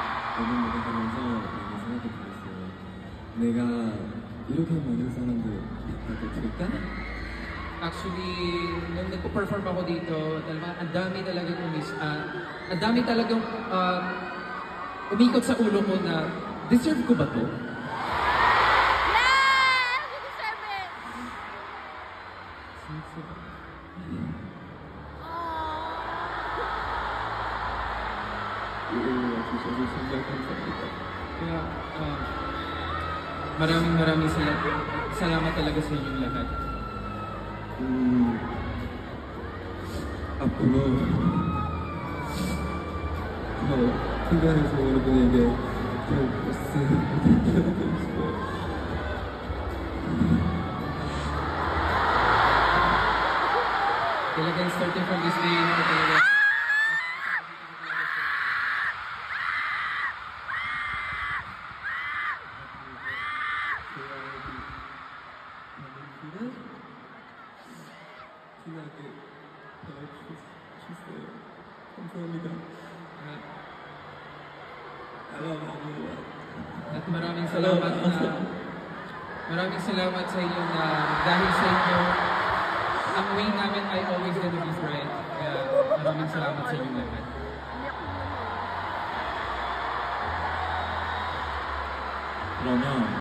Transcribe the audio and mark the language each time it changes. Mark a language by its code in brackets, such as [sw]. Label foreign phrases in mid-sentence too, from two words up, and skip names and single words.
[ko] 앨범 녹음하면서 이런 생각이 들었어요. 내가 이렇게 많은 사람들 바꿔도 될까? [tl] Actually, nung nagpo-perform ako dito, ang dami talagang ang dami talagang umikot sa ulo ko na, deserve ko ba to? [en] Yes! You deserve it! [ko] 이걸로 와주셔서 정말 감사합니다. [tl] Kaya, maraming salamat talaga sa inyong lahat. [ko] 앞으로 더 생각해서 여러분에게 더 멋진 보여드리고 싶어요. [en] Talagang starting from this day, [tl] talaga. [ko] 진하게 봐주셨어요. 감사합니다. [tl] At maraming salamat sa inyo na dahil sa inyo, ang way namin ay [en] always gonna be bright. [tl] Kaya maraming salamat sa inyong lahat. [ko] 그러면